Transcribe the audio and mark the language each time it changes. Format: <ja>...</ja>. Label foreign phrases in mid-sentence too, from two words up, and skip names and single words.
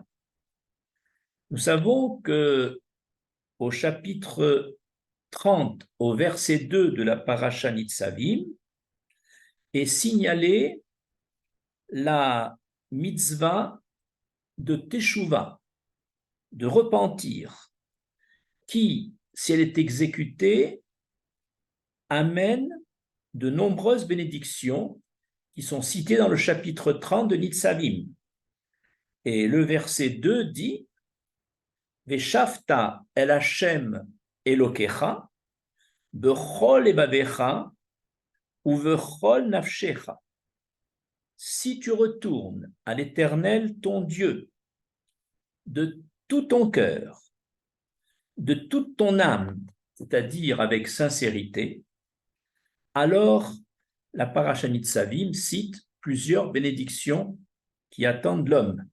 <fr>Nous savons que au chapitre 30, au verset 2 de la parasha Nitzavim, est signalée la mitzvah de Teshuvah, de repentir, qui, si elle est exécutée, amène de nombreuses bénédictions qui sont citées dans le chapitre 30 de Nitzavim. Et le verset 2 dit</fr> <he>ושבת אל השם אלקיך בכל לבבך ובכל נפשך.</he> <fr>Si tu retournes à l'Éternel ton Dieu de tout ton cœur, de toute ton âme, c'est-à-dire avec sincérité, alors la parasha Nitzavim cite plusieurs bénédictions qui attendent l'homme.</fr>